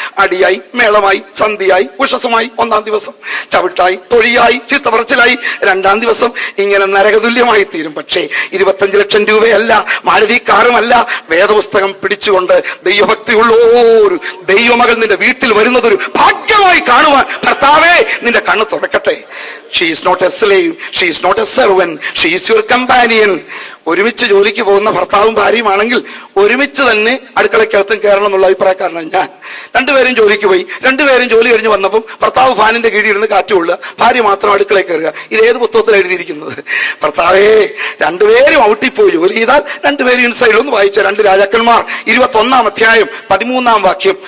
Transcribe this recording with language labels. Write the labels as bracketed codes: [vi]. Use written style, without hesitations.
[ml] അടിയായി, മേളമായി, സന്ധിയായി, ഉഷസുമായി 1-ാം ദിവസം, ചവിട്ടായി, തൊഴിയായി, ചീത്തപറച്ചിലായി 2-ാം ദിവസം, ഇങ്ങനെ നരകതുല്യമായി തീരും. പക്ഷേ 25 ലക്ഷം രൂപയല്ല, മാരുതി കാറുമല്ല, വേദപുസ്തകം പിടിച്ചുകൊണ്ട് ദൈവഭക്തിയുള്ള ഒരു ദൈവമകൾ നിന്റെ വീട്ടിൽ വരുന്നതൊരു ഭാഗ്യമായി കാണുവാൻ ഭർത്താവേ നിന്റെ കണ്ണ് തുറക്കട്ടെ. [en] She is not a slave, she is not a servant, she is your companion. [ml] ഒരുമിച്ച് ജോലിക്ക് പോകുന്ന ഭർത്താവും ഭാര്യയുമാണെങ്കിൽ ഒരുമിച്ച് തന്നെ അടുക്കളയ്ക്കകത്തും കയറണം എന്നുള്ള അഭിപ്രായക്കാരനാണ് ഞാൻ. രണ്ടുപേരും ജോലിക്ക് പോയി, രണ്ടുപേരും ജോലി കഴിഞ്ഞ് വന്നപ്പം ഭർത്താവ് ഫാനിന്റെ കീഴിൽ ഇരുന്ന് കാറ്റുകൊള്ളുക, ഭാര്യ മാത്രം അടുക്കളയിൽ കയറുക. ഇതേത് പുസ്തകത്തിൽ എഴുതിയിരിക്കുന്നത്? ഭർത്താവേ, രണ്ടുപേരും ഔട്ടിപ്പോയി ജോലി ചെയ്താൽ രണ്ടുപേരും ഇൻസൈഡിൽ ഒന്ന് വായിച്ച 2 രാജാക്കന്മാർ 21-ാം അധ്യായം 13-ാം വാക്യം.